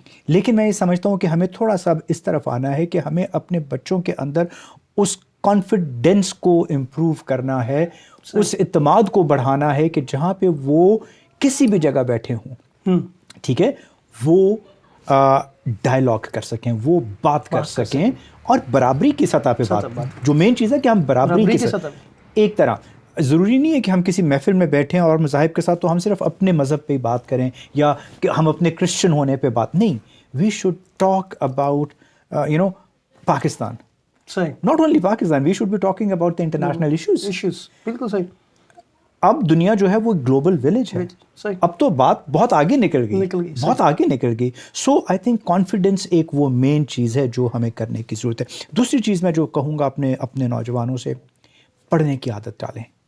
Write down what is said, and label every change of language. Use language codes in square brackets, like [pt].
[ur] لیکن میں یہ سمجھتا ہوں کہ ہمیں تھوڑا سا اس طرف آنا ہے کہ ہمیں اپنے بچوں کے اندر اس کانفیڈنس کو امپروو کرنا ہے, اس اعتماد کو بڑھانا ہے, کہ جہاں پہ وہ کسی بھی جگہ بیٹھے ہوں, ٹھیک ہے, وہ ڈائلاگ کر سکیں, وہ بات کر سکیں, اور برابری کی سطح پہ بات. جو مین چیز ہے کہ ہم برابری کی سطح, ایک طرح ضروری نہیں ہے کہ ہم کسی محفل میں بیٹھیں اور مذاہب کے ساتھ تو ہم صرف اپنے مذہب پہ ہی بات کریں, یا کہ ہم اپنے کرسچن ہونے پہ بات نہیں. [en] we should talk about Pakistan, [ur] صحیح, [en] not only Pakistan, we should be talking about the international issues. [ur] بالکل صحیح. اب دنیا جو ہے وہ گلوبل ولیج ہے. صحیح. اب تو بات بہت آگے نکل گئی بہت آگے نکل گئی. [en] so I think [ur] کانفیڈنس ایک وہ مین چیز ہے جو ہمیں کرنے کی ضرورت ہے. دوسری چیز میں جو کہوں گا اپنے نوجوانوں سے, پڑھنے کی عادت ڈالیں.